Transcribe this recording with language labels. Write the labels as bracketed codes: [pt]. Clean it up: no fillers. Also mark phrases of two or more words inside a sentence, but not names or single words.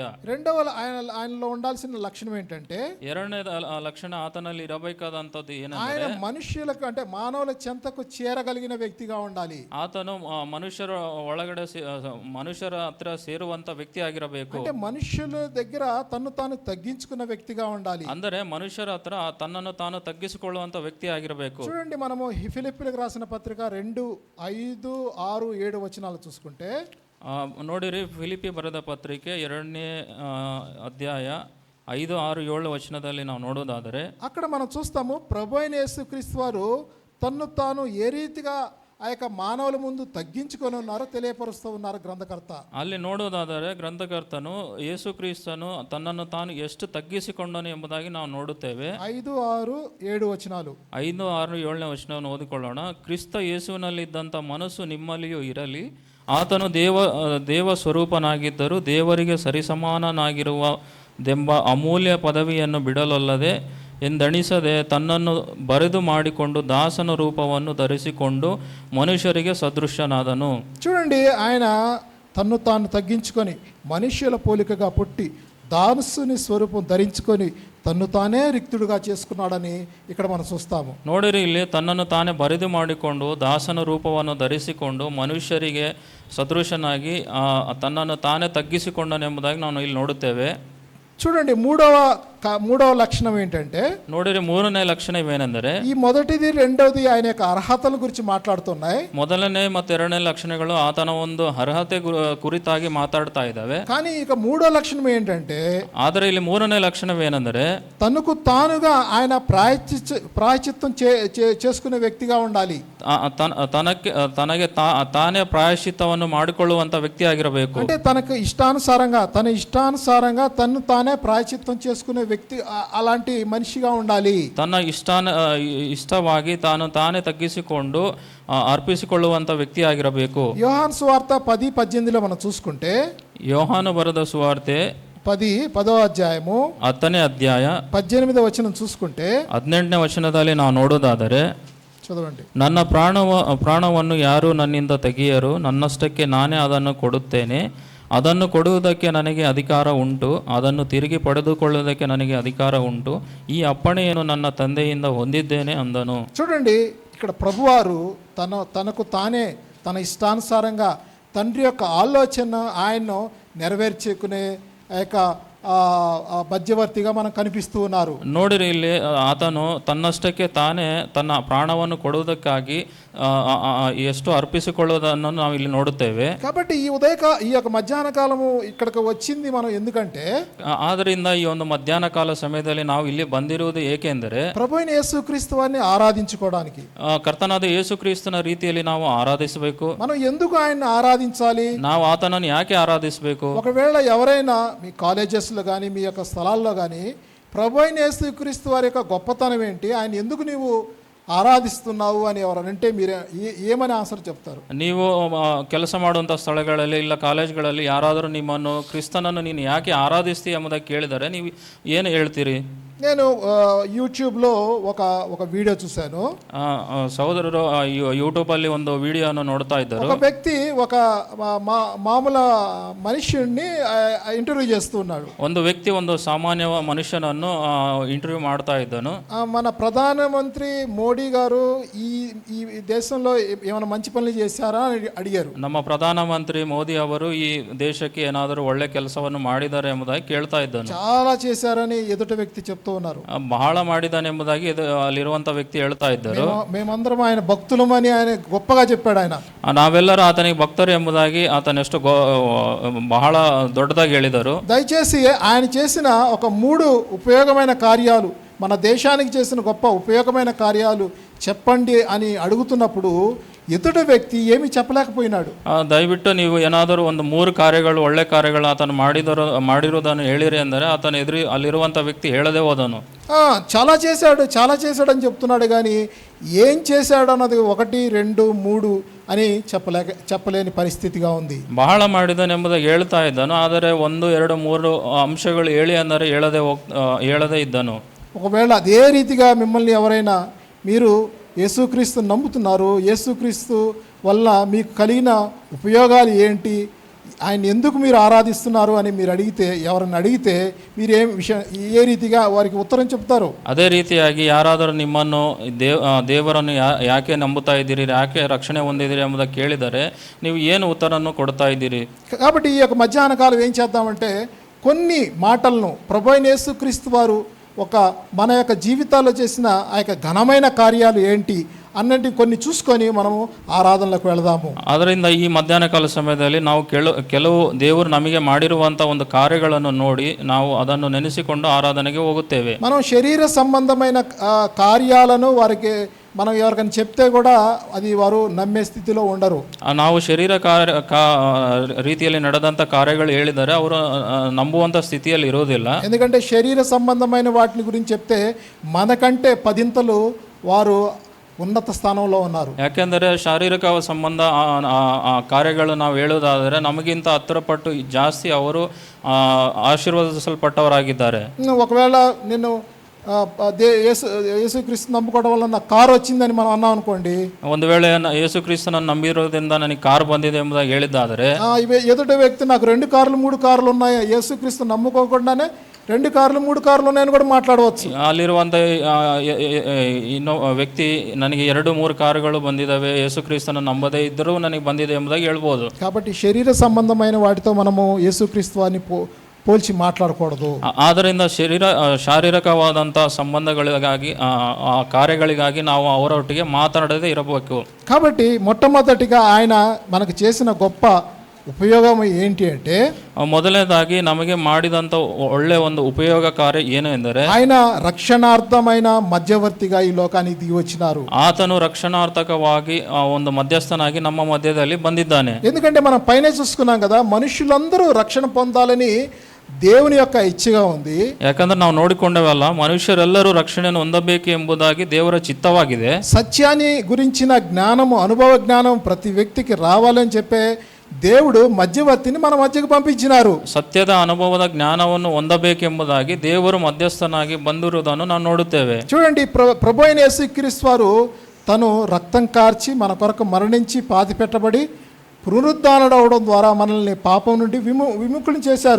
[te] రెండవ ఆయనలో ఉండాల్సిన లక్షణం ఏంటంటే, [kn] ಎರಡನೇ ಲಕ್ಷಣ ಆತನಲ್ಲಿ ಇರಬೇಕಾದಂಥದ್ದು [te] ఆయన [kn] ಏನಂದ್ರೆ [te] మనుష్యులకు అంటే మానవుల చెంతకు చేరగలిగిన వ్యక్తిగా ఉండాలి. [kn] ಆತನು ಮನುಷ್ಯರ ಒಳಗಡೆ ಮನುಷ್ಯರ ಹತ್ರ ಸೇರುವಂತ ವ್ಯಕ್ತಿ ಆಗಿರಬೇಕು. [te] అంటే మనుష్యుల దగ్గర తను తాను తగ్గించుకున్న వ్యక్తిగా ఉండాలి. [kn] ಅಂದರೆ ಮನುಷ್ಯರ ಹತ್ರ ತನ್ನನ್ನು ತಾನು ತಗ್ಗಿಸಿಕೊಳ್ಳುವಂತ ವ್ಯಕ್ತಿ ಆಗಿರಬೇಕು. [te] చూడండి, మనము ఫిలిప్పీలకు రాసిన పత్రిక 2:5-6-7 వచనాలు చూసుకుంటే, [kn] ನೋಡಿರಿ, ಫಿಲಿಪಿ ಬರೆದ ಪತ್ರಿಕೆ 2ನೇ ಅಧ್ಯಾಯ 5-6-7 ವಚನದಲ್ಲಿ ನಾವು ನೋಡೋದಾದರೆ [te] అక్కడ మనం చూస్తాము ప్రభు అయిన యేసుక్రీస్తు వారు తన్ను తాను ఏ రీతిగా ఆ యొక్క మానవుల ముందు తగ్గించుకొని ఉన్నారో తెలియపరుస్తూ ఉన్నారు గ్రంథకర్త. [kn] ಅಲ್ಲಿ ನೋಡೋದಾದರೆ ಗ್ರಂಥಕರ್ತನು ಯೇಸು ಕ್ರಿಸ್ತನು ತನ್ನನ್ನು ತಾನು ಎಷ್ಟು ತಗ್ಗಿಸಿಕೊಂಡನು ಎಂಬುದಾಗಿ ನಾವು ನೋಡುತ್ತೇವೆ. [te] 5-6-7 ವಚನಾలు [kn] 5-6-7 ವಚನವನ್ನು ಓದಿಕೊಳ್ಳೋಣ. ಕ್ರಿಸ್ತ ಯೇಸುವಿನಲ್ಲಿದ್ದಂಥ ಮನಸ್ಸು ನಿಮ್ಮಲ್ಲಿಯೂ ಇರಲಿ. ಆತನು ದೇವ ಸ್ವರೂಪನಾಗಿದ್ದರೂ ದೇವರಿಗೆ ಸರಿಸಮಾನನಾಗಿರುವುದೆಂಬ ಅಮೂಲ್ಯ ಪದವಿಯನ್ನು ಬಿಡಲೊಲ್ಲದೆ ಎಂದಣಿಸದೆ ತನ್ನನ್ನು ಬರೆದು ಮಾಡಿಕೊಂಡು ದಾಸನ ರೂಪವನ್ನು ಧರಿಸಿಕೊಂಡು ಮನುಷ್ಯರಿಗೆ ಸದೃಶನಾದನು. [te] చూడండి, ఆయన తన్ను తాను తగ్గించుకొని మనుష్యుల పోలికగా పుట్టి దాసుని స్వరూపం ధరించుకొని తన్ను తానే రిక్తుడుగా చేసుకున్నాడని ఇక్కడ మనం చూస్తాము. [kn] ನೋಡಿರಿ, ಇಲ್ಲಿ ತನ್ನನ್ನು ತಾನೇ ಬರೆದು ಮಾಡಿಕೊಂಡು ದಾಸನ ರೂಪವನ್ನು ಧರಿಸಿಕೊಂಡು ಮನುಷ್ಯರಿಗೆ ಸದೃಶನಾಗಿ ತನ್ನನ್ನು ತಾನೇ ತಗ್ಗಿಸಿಕೊಂಡನೆಂಬುದಾಗಿ ನಾವು ಇಲ್ಲಿ ನೋಡುತ್ತೇವೆ. [te] చూడండి, మూడవ లక్షణం ఏంటంటే, [kn] ನೋಡಿರಿ, ಮೂರನೇ ಲಕ್ಷಣವೇನೆಂದರೆ, [te] ఈ మొదటిది రెండవది ఆయన యొక్క అర్హతల గురించి మాట్లాడుతున్నాయి. [kn] ಮೊದಲನೇ ಮತ್ತು ಎರಡನೇ ಲಕ್ಷಣಗಳು ಆತನ ಒಂದು ಅರ್ಹತೆ ಕುರಿತಾಗಿ ಮಾತಾಡ್ತಾ ಇದ್ದಾವೆ. [te] కానీ ఇక మూడో లక్షణం ఏంటంటే, [kn] ಆದರೆ ಇಲ್ಲಿ ಮೂರನೇ ಲಕ್ಷಣವೇನೆಂದರೆ, [te] తనకు తానుగా ఆయన ప్రాయశ్చిత్తం చేసుకునే వ్యక్తిగా ఉండాలి. [kn] ತನಗೆ ತಾನೇ ಪ್ರಾಯಶ್ಚಿತ್ತವನ್ನು ಮಾಡಿಕೊಳ್ಳುವಂತ ವ್ಯಕ್ತಿ ಆಗಿರಬೇಕು. [te] అంటే తనకు తన ఇష్టానుసారంగా తను తానే ప్రాయశ్చిత్తం చేసుకునే వ్యక్తి, అలాంటి మనిషిగా ఉండాలి. [kn] ತನ್ನ ಇಷ್ಟವಾಗಿ ತಾನೇ ತಗ್ಗಿಸಿಕೊಂಡು ಅರ್ಪಿಸಿಕೊಳ್ಳುವಂತ ವ್ಯಕ್ತಿ ಆಗಿರಬೇಕು. [te] యోహాను సువార్త 10:18 మనం చూసుకుంటే, [kn] ಯೋಹಾನು ಬರೆದ ಸುವಾರ್ತೆ [te] 10వ అధ్యాయము [kn] 10ನೇ ಅಧ್ಯಾಯ [te] 18వ వచనం చూసుకుంటే, [kn] 18ನೇ ವಚನದಲ್ಲಿ ನಾವು ನೋಡೋದಾದರೆ, [te] చదవండి. [kn] ನನ್ನ ಪ್ರಾಣವನ್ನು ಯಾರು ನನ್ನಿಂದ ತೆಗೆಯರು, ನನ್ನಷ್ಟಕ್ಕೆ ನಾನೇ ಅದನ್ನು ಕೊಡುತ್ತೇನೆ. ಅದನ್ನು ಕೊಡುವುದಕ್ಕೆ ನನಗೆ ಅಧಿಕಾರ ಉಂಟು, ಅದನ್ನು ತಿರುಗಿ ಪಡೆದುಕೊಳ್ಳುವುದಕ್ಕೆ ನನಗೆ ಅಧಿಕಾರ ಉಂಟು. ಈ ಅಪ್ಪಣೆಯನ್ನು ನನ್ನ ತಂದೆಯಿಂದ ಹೊಂದಿದ್ದೇನೆ ಅಂದನು. [te] చూడండి, ఇక్కడ ప్రభువారు తనకు తానే తన ఇష్టానుసారంగా తండ్రి యొక్క ఆలోచన ఆయన్ను నెరవేర్చుకునే యొక్క ಮಧ್ಯವರ್ತಿగా మనం ಕನಿಪಿస్తూ ఉన్నారు. [kn] ನೋಡಿರಿ, ಇಲ್ಲಿ ಆತನು ತನ್ನಷ್ಟಕ್ಕೆ ತಾನೇ ತನ್ನ ಪ್ರಾಣವನ್ನು ಕೊಡುವುದಕ್ಕಾಗಿ ಎಷ್ಟು ಅರ್ಪಿಸಿಕೊಳ್ಳುವುದನ್ನು ನಾವು ಇಲ್ಲಿ ನೋಡುತ್ತೇವೆ. [te] కాబట్టి ఈ యొక్క మధ్యాహ్న కాలము ఇక్కడికి వచ్చింది మనం ఎందుకంటే, [kn] ಆದ್ದರಿಂದ ಈ ಒಂದು ಮಧ್ಯಾಹ್ನ ಕಾಲ ಸಮಯದಲ್ಲಿ ನಾವು ಇಲ್ಲಿ ಬಂದಿರುವುದು ಏಕೆಂದರೆ [te] ప్రభువైన యేసుక్రీస్తు వారిని ఆరాధించుకోవడానికి, [kn] ಕರ್ತನಾದ ಯೇಸು ಕ್ರಿಸ್ತನ ರೀತಿಯಲ್ಲಿ ನಾವು ಆರಾಧಿಸಬೇಕು. [te] మనం ఎందుకు ఆయన్ని ఆరాధించాలి? [kn] ನಾವು ಆತನನ್ನು ಯಾಕೆ ಆರಾಧಿಸಬೇಕು? [te] ఒకవేళ ఎవరైనా మీ కాలేజెస్లో కానీ మీ యొక్క స్థలాల్లో కానీ ప్రభువైన యేసుక్రీస్తు వారి యొక్క గొప్పతనం ఏంటి, ఆయన ఎందుకు నీవు ಆರಾಧಿಸುತ್ತಾವು అని ఎవరంటే మీరు ఏమని ಆನ್ಸರ್ చెప్తారు? [kn] ನೀವು ಕೆಲಸ ಮಾಡುವಂಥ ಸ್ಥಳಗಳಲ್ಲಿ ಇಲ್ಲ ಕಾಲೇಜ್ಗಳಲ್ಲಿ ಯಾರಾದರೂ ನಿಮ್ಮನ್ನು ಕ್ರಿಸ್ತನನ್ನು ನೀನು ಯಾಕೆ ಆರಾಧಿಸ್ತೀಯ ಎಂಬುದಾಗಿ ಕೇಳಿದರೆ ನೀವು ಏನು ಹೇಳ್ತೀರಿ? [te] నేను యూట్యూబ్లో ఒక వీడియో చూశాను. [kn] ಸಹೋದರರು ಯೂಟ್ಯೂಬ್ ಅಲ್ಲಿ ಒಂದು ವಿಡಿಯೋನ ನೋಡ್ತಾ ಇದ್ದರು. [te] ఒక వ్యక్తి ఒక మామూలు మనుష్యుడిని ఇంటర్వ్యూ చేస్తున్నాడు. [kn] ಒಂದು ವ್ಯಕ್ತಿ ಒಂದು ಸಾಮಾನ್ಯ ಮನುಷ್ಯನನ್ನು ಇಂಟರ್ವ್ಯೂ ಮಾಡ್ತಾ ಇದ್ದನು. [te] మన ప్రధానమంత్రి మోడీ గారు ఈ దేశంలో ఏమైనా మంచి పనులు చేశారా అని అడిగారు. [kn] ನಮ್ಮ ಪ್ರಧಾನಮಂತ್ರಿ ಮೋದಿ ಅವರು ಈ ದೇಶಕ್ಕೆ ಏನಾದರೂ ಒಳ್ಳೆ ಕೆಲಸವನ್ನು ಮಾಡಿದ್ದಾರೆ ಎಂಬುದಾಗಿ ಕೇಳ್ತಾ ಇದ್ದನು. [te] చాలా చేశారని ఎదుటి వ్యక్తి చెప్తూ ఉన్నారు. [kn] ಬಹಳ ಮಾಡಿದ್ದಾನೆ ಎಂಬುದಾಗಿ ಅಲ್ಲಿರುವಂತ ವ್ಯಕ್ತಿ ಹೇಳ್ತಾ ಇದ್ದರು. [te] మేమందరం ఆయన భక్తులమని ఆయన గొప్పగా చెప్పాడు. ఆయన [kn] ನಾವೆಲ್ಲರೂ ಆತನಿಗೆ ಭಕ್ತರು ಎಂಬುದಾಗಿ ಆತನೆಷ್ಟು ಬಹಳ ದೊಡ್ಡದಾಗಿ ಹೇಳಿದರು. [te] దయచేసి ఆయన చేసిన ఒక 3 ఉపయోగమైన కార్యాలు, మన దేశానికి చేసిన గొప్ప ఉపయోగమైన కార్యాలు చెప్పండి అని అడుగుతున్నప్పుడు ఎదుటి వ్యక్తి ఏమీ చెప్పలేకపోయినాడు. [kn] ದಯವಿಟ್ಟು ನೀವು ಏನಾದರೂ ಒಂದು 3 ಕಾರ್ಯಗಳು ಒಳ್ಳೆ ಕಾರ್ಯಗಳು ಆತನು ಮಾಡಿರುವುದನ್ನು ಹೇಳಿರಿ ಅಂದರೆ ಆತನ ಎದುರು ಅಲ್ಲಿರುವಂಥ ವ್ಯಕ್ತಿ ಹೇಳದೆ ಹೋದನು. [te] చాలా చేశాడు అని చెప్తున్నాడు, కానీ ఏం చేశాడు అన్నది 1, 2, 3 అని చెప్పలేని పరిస్థితిగా ఉంది. [kn] ಬಹಳ ಮಾಡಿದನೆಂಬುದಾಗಿ ಹೇಳ್ತಾ ಇದ್ದನು, ಆದರೆ 1, 2, 3 ಅಂಶಗಳು ಹೇಳಿ ಅಂದರೆ ಹೇಳದೇ ಇದ್ದನು. [te] ఒకవేళ అదే రీతిగా మిమ్మల్ని ఎవరైనా, మీరు యేసుక్రీస్తు నమ్ముతున్నారు, యేసుక్రీస్తు వల్ల మీకు కలిగిన ఉపయోగాలు ఏంటి, ఆయన ఎందుకు మీరు ఆరాధిస్తున్నారు అని మీరు ఎవరైనా అడిగితే మీరు ఏ రీతిగా వారికి ఉత్తరం చెప్తారు? [kn] ಅದೇ ರೀತಿಯಾಗಿ ಯಾರಾದರೂ ನಿಮ್ಮನ್ನು ದೇವರನ್ನು ಯಾಕೆ ನಂಬುತ್ತಾ ಇದ್ದೀರಿ, ಯಾಕೆ ರಕ್ಷಣೆ ಹೊಂದಿದ್ದೀರಿ ಎಂಬುದನ್ನು ಕೇಳಿದರೆ ನೀವು ಏನು ಉತ್ತರವನ್ನು ಕೊಡ್ತಾ ಇದ್ದೀರಿ? [te] కాబట్టి ఈ యొక్క మధ్యాహ్న కాలం ఏం చేద్దామంటే కొన్ని మాటలను ప్రభువైన యేసుక్రీస్తు వారు మన యొక్క జీవితాల్లో చేసిన ఆ యొక్క ఘనమైన కార్యాలు ఏంటి అన్నట్టు కొన్ని చూసుకొని మనము ఆరాధనలకు వెళదాము. [kn] ಅದರಿಂದ ಈ ಮಧ್ಯಾಹ್ನ ಕಾಲ ಸಮಯದಲ್ಲಿ ನಾವು ಕೆಲವು ದೇವರು ನಮಗೆ ಮಾಡಿರುವಂಥ ಒಂದು ಕಾರ್ಯಗಳನ್ನು ನೋಡಿ ನಾವು ಅದನ್ನು ನೆನೆಸಿಕೊಂಡು ಆರಾಧನೆಗೆ ಹೋಗುತ್ತೇವೆ. [te] మనం శరీర సంబంధమైన కార్యాలను వారికి మనం ఎవరికైనా చెప్తే కూడా అది వారు నమ్మే స్థితిలో ఉండరు. [kn] ನಾವು ಶರೀರ ರೀತಿಯಲ್ಲಿ ನಡೆದಂಥ ಕಾರ್ಯಗಳು ಹೇಳಿದರೆ ಅವರು ನಂಬುವಂಥ ಸ್ಥಿತಿಯಲ್ಲಿ ಇರೋದಿಲ್ಲ. [te] ఎందుకంటే శరీర సంబంధమైన వాటిని గురించి చెప్తే మనకంటే 10 వారు ఉన్నత స్థానంలో ఉన్నారు. [kn] ಯಾಕೆಂದರೆ ಶಾರೀರಿಕ ಸಂಬಂಧ ಕಾರ್ಯಗಳು ನಾವು ಹೇಳುವುದಾದರೆ ನಮಗಿಂತ 10 ಪಟ್ಟು ಜಾಸ್ತಿ ಅವರು ಆಶೀರ್ವದಿಸಲ್ಪಟ್ಟವರಾಗಿದ್ದಾರೆ. [te] ఒకవేళ నేను యేసుక్రీస్తు నమ్ముకోవడం వల్ల నాకు కారు వచ్చిందని మనం అన్నాం అనుకోండి, [kn] ಒಂದು ವೇಳೆ ಯೇಸುಕ್ರಿಸ್ತನನ್ನು ನಂಬಿರೋದ್ರಿಂದ ನನಗೆ ಕಾರ್ ಬಂದಿದೆ ಎಂಬುದಾಗಿ ಹೇಳಿದ್ದಾದರೆ, [te] ఎదుటి వ్యక్తి నాకు 2 కార్లు 3 కార్లు ఉన్నాయి, యేసుక్రీస్తు నమ్ముకోకుండానే 2 కార్లు 3 కార్లు ఉన్నాయని కూడా మాట్లాడవచ్చు. [kn] ಅಲ್ಲಿರುವಂಥ ಇನ್ನೊ ವ್ಯಕ್ತಿ ನನಗೆ 2-3 ಕಾರುಗಳು ಬಂದಿದ್ದಾವೆ, ಯೇಸುಕ್ರಿಸ್ತನ ನಂಬದೇ ಇದ್ದರೂ ನನಗೆ ಬಂದಿದೆ ಎಂಬುದಾಗಿ ಹೇಳ್ಬೋದು. [te] కాబట్టి శరీర సంబంధమైన వాటితో మనము యేసుక్రీస్తు వారిని పోల్చి మాట్లాడకూడదు. [kn] ಆದ್ದರಿಂದ ಶಾರೀರಿಕವಾದಂಥ ಸಂಬಂಧಗಳಿಗಾಗಿ ಕಾರ್ಯಗಳಿಗಾಗಿ ನಾವು ಅವರೊಟ್ಟಿಗೆ ಮಾತನಾಡದೇ ಇರಬೇಕು. [te] కాబట్టి మొట్టమొదటిగా ఆయన మనకు చేసిన గొప్ప ఉపయోగం ఏంటి అంటే, [kn] ಮೊದಲನೇದಾಗಿ ನಮಗೆ ಮಾಡಿದಂಥ ಒಳ್ಳೆ ಒಂದು ಉಪಯೋಗ ಕಾರ್ಯ ಏನು ಎಂದರೆ, [te] ఆయన రక్షణార్థమైన మధ్యవర్తిగా ఈ లోకానికి దిగి వచ్చినారు. [kn] ಆತನು ರಕ್ಷಣಾರ್ಥಕವಾಗಿ ಒಂದು ಮಧ್ಯಸ್ಥನಾಗಿ ನಮ್ಮ ಮಧ್ಯದಲ್ಲಿ ಬಂದಿದ್ದಾನೆ. [te] ఎందుకంటే మనం పైన చూసుకున్నాం కదా, మనుషులందరూ రక్షణ పొందాలని దేవుని యొక్క ఇచ్చగా ఉంది. [kn] ಯಾಕಂದ್ರೆ ನಾವು ನೋಡಿಕೊಂಡವಲ್ಲ, ಮನುಷ್ಯರೆಲ್ಲರೂ ರಕ್ಷಣೆಯನ್ನು ಹೊಂದಬೇಕು ಎಂಬುದಾಗಿ ದೇವರ ಚಿತ್ತವಾಗಿದೆ. [te] సత్యాన్ని గురించిన జ్ఞానము, అనుభవ జ్ఞానం ప్రతి వ్యక్తికి రావాలని చెప్పే దేవుడు మధ్యవర్తిని మన మధ్యకు పంపించినారు. [kn] ಸತ್ಯದ ಅನುಭವದ ಜ್ಞಾನವನ್ನು ಹೊಂದಬೇಕೆಂಬುದಾಗಿ ದೇವರು ಮಧ್ಯಸ್ಥನಾಗಿ ಬಂದಿರುವುದನ್ನು ನಾವು ನೋಡುತ್ತೇವೆ. [te] చూడండి, ప్రభు అయిన యేసుక్రీస్తు వారు తను రక్తం కార్చి మన కొరకు మరణించి పాతి పెట్టబడి పునరుద్ధానుడవడం ద్వారా మనల్ని పాపం నుండి విముక్తులను చేశారు.